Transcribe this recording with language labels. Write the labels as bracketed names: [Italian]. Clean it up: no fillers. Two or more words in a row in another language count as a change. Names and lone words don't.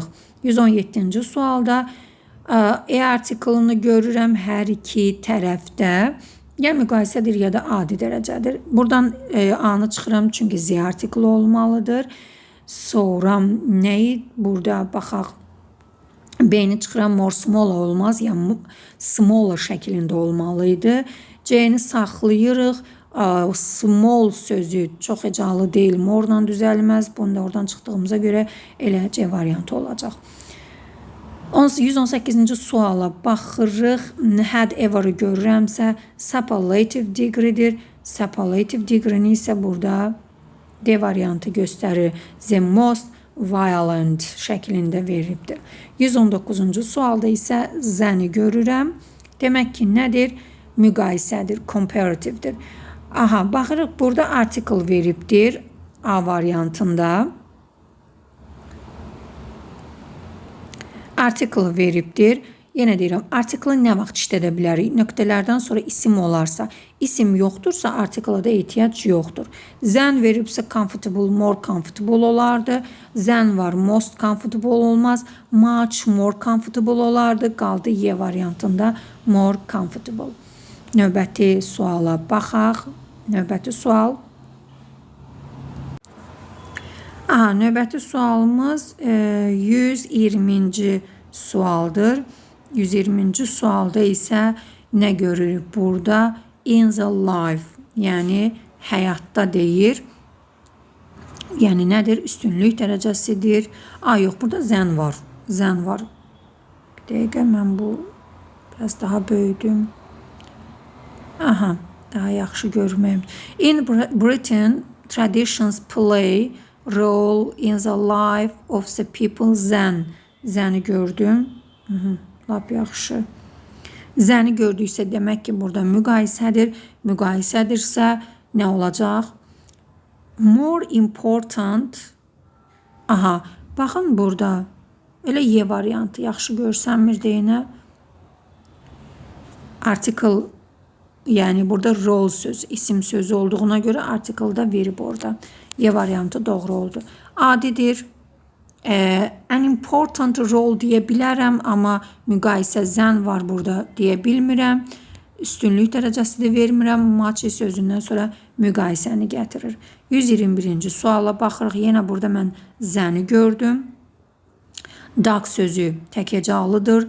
[Azerbaijani] 117-ci sualda E artiklını görürəm hər iki tərəfdə. Ya müqayisədir, ya da adi dərəcədir. Buradan A-nı çıxıram, çünki Z artiklı olmalıdır. Sonra nəyi burada baxaq? B-ni çıxıram, [English] more smaller [Azerbaijani] olmaz, ya smaller şəklində olmalıydı. C-ni saxlayırıq. Small sözü çox hecalı deyil, morla düzəlməz. Bunu da oradan çıxdığımıza görə elə C variantı olacaq. 118-ci suala baxırıq. [English] Had ever-ı görürəmsə superlative degree'dir. Superlative degree- [Azerbaijani] ni isə burada D variantı göstərir. [English] The most violent [Azerbaijani] şəklində veribdir. 119-cu sualda isə zəni görürəm. Demək ki, nədir? Müqayisədir, comparative'dir. Aha, baxırıq, burada article veribdir A variantında. Article veribdir. Yenə deyirəm, artiklı nə vaxt işlədə bilərik? Nöqtələrdən sonra isim olarsa, isim yoxdursa artikla da ehtiyac yoxdur. Zən veribsə [English] comfortable, more comfortable [Azerbaijani] olardı. Zən var, [English] most comfortable olmaz. Much more comfortable olardı. [Azerbaijani] Qaldı Y variantında [English] more comfortable. [Azerbaijani] Növbəti suala baxaq. Növbəti sual. Növbəti sualımız 120-ci sualdır. 120-ci sualda isə nə görürük burada? [English] In the life, [Azerbaijani] yəni həyatda deyir. Yəni nədir? Üstünlük dərəcəsidir. Yox, burada zən var. Zən var. Bir dəqiqə, mən bu biraz daha böyüdüm. Daha yaxşı görməyim. [English] In Britain, traditions play role in the life of the people. [Azerbaijani] Zən. Zəni gördüm. Lap yaxşı. Zəni gördüksə demək ki, burada müqayisədir. Müqayisədirsə nə olacaq? [English] More important. [Azerbaijani] Baxın burada. Elə Y variantı yaxşı görsənmir deyinə. Article, yəni burada role söz, isim sözü olduğuna görə article da verib orada. Y variantı doğru oldu. Adidir. [English] An important role [Azerbaijani] deyə bilərəm, amma müqayisə zən var burada deyə bilmirəm. Üstünlük dərəcəsi də vermirəm. Much sözündən sonra müqayisəni gətirir. 121-ci suala baxırıq. Yenə burada mən zəni gördüm. Dark sözü təkəcalıdır.